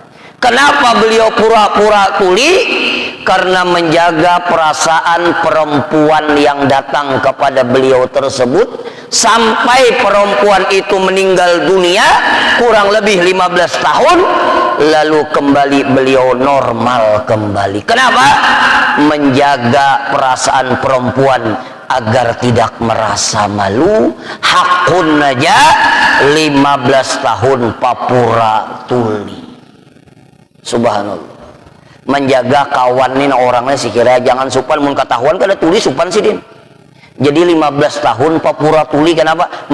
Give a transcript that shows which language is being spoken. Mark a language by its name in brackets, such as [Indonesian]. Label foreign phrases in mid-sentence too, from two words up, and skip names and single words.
[Indonesian] Kenapa beliau pura-pura tuli? Karena menjaga perasaan perempuan yang datang kepada beliau tersebut, sampai perempuan itu meninggal dunia kurang lebih 15 tahun, lalu kembali beliau normal kembali. Kenapa? Menjaga perasaan perempuan agar tidak merasa malu. [Banjar] Hakun aja 15 tahun papura tuli. Subhanallah. Menjaga kawan ini orangnya sekira jangan supan mun ketahuan kada tulis supan Sidin. Jadi 15 tahun papura tuli, kenapa?